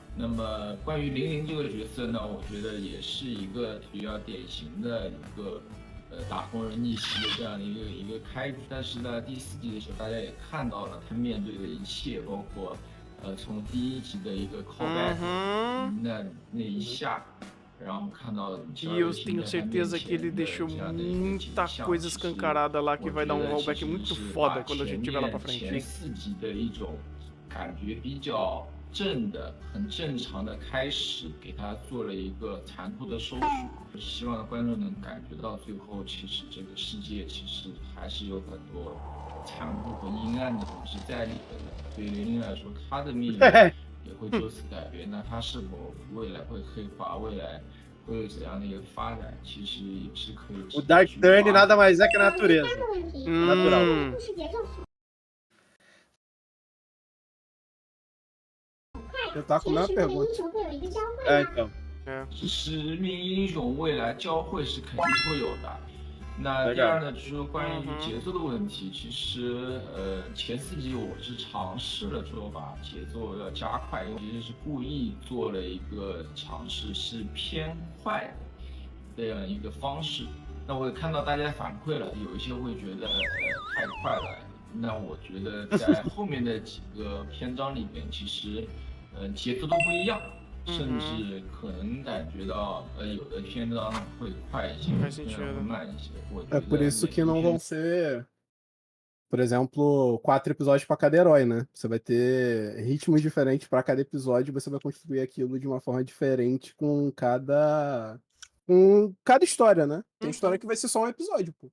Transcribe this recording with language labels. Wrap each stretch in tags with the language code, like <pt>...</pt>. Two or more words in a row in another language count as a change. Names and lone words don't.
<zh>那么关于00这个角色呢，我觉得也是一个比较典型的一个打工人逆袭的这样的一个开局。但是呢，第4集的时候，大家也看到了他面对的一切，包括从第1集的一个 callback 那一下。</zh> <pt>E eu tenho certeza que ele deixou muita coisa escancarada lá que vai dar um rollback muito foda quando a gente tiver lá pra frente.</pt> <zh>前4集的一种感觉比较正的、很正常的开始，给他做了一个残酷的收束。希望观众能感觉到最后，其实这个世界其实还是有很多残酷和阴暗的东西在里面的。对于00来说，他的命运也会就此改变。那他是否未来会黑化，未来会有怎样的一个发展，其实也是可以。</zh> <pt>O</pt> <en>Dark Turn</en> <pt>nada mais é que a natureza.</pt> <zh>第三个问题，</zh> <pt>Natural.</pt> <zh>故事节奏好。</zh> <pt>Eu tava com a mesma</pt> <zh>其实每个</zh> <pt>pergunta.</pt> <zh>英雄会有一个交换</zh> <pt>É,</pt> <zh>吗？</zh> <pt>então.</pt> <zh>使命英雄未来交汇是肯定会有的。那第二呢，就是说关于节奏的问题，其实前4集我是尝试了说把节奏要加快，因为其实是故意做了一个尝试，是偏快的这样一个方式。那我也看到大家反馈了，有一些会觉得太快了。那我觉得在后面的几个篇章里面，其实节奏都不一样。甚至可能感觉到，有的篇章会快一些，有的篇章会慢一些。</zh> <pt>É por isso que não vão ser, por exemplo, 4 episódios para cada herói, né? Você vai ter ritmos diferentes para cada episódio, você vai construir aquilo de uma forma diferente com cada história, né? Tem história que vai ser só um episódio, pô.</pt>